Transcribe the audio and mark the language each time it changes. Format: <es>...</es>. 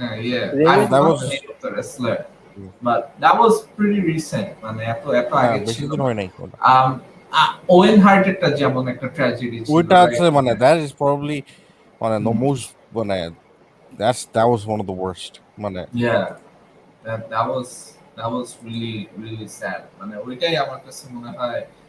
<en>yeah, that was the wrestler, but that was pretty recent,</en> <bn>মানে এত আগে ছিল, হয় নাই কোন ওয়েন হার্টেরটা যেমন একটা ট্র্যাজেডি ছিল,</bn> <en>ওইটা আছে, মানে that is probably one of the most, মানে that was one of the worst, মানে yeah, that was really sad,</en> <bn>মানে ওইটাই আমার কাছে মনে হয়।</bn>